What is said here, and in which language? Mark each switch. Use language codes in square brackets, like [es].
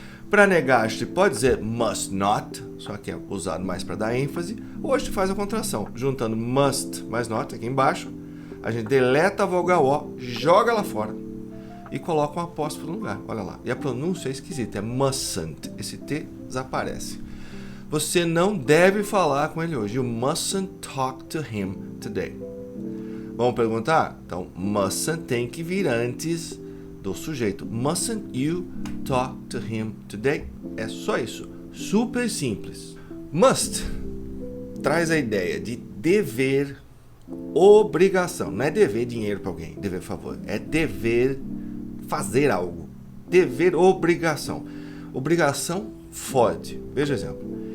[pt] Para negar, a gente pode dizer must not, só que é usado mais para dar ênfase, ou a gente faz a contração, juntando must mais not aqui embaixo, a gente deleta a vogal O, joga lá fora e coloca um apóstrofo no lugar, olha lá. E a pronúncia é esquisita, é mustn't, esse T desaparece. Você não deve falar com ele hoje, [en] you mustn't talk to him today. [pt] Vamos perguntar? Então, mustn't tem que vir antes do sujeito. [en] Mustn't you talk to him today? [pt] É só isso. Super simples. Must traz a ideia de dever, obrigação. Não é dever dinheiro para alguém, dever favor. É dever fazer algo. Dever, obrigação. Obrigação forte. Veja o exemplo.